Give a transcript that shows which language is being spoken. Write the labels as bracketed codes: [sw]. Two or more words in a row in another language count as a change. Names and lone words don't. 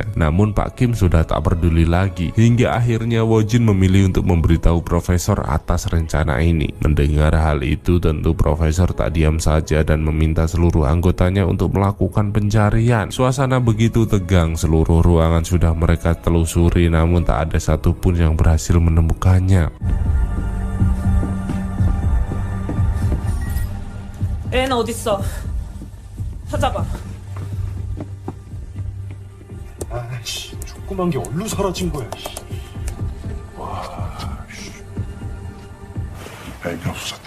[id] Namun Pak Kim sudah tak peduli lagi, hingga akhirnya Wojin memilih untuk memberitahu profesor atas rencana ini. Mendengar hal itu, tentu profesor tak diam saja dan meminta seluruh anggotanya untuk melakukan pencarian. Suasana begitu tegang, seluruh ruangan sudah mereka telusuri, namun tak ada satupun yang berhasil menemukannya. [ko] 애는 어딨어? 찾아봐. 아이씨, 조그만 게 어디로 사라진 거야. 와, 씨. 애기 없어졌다.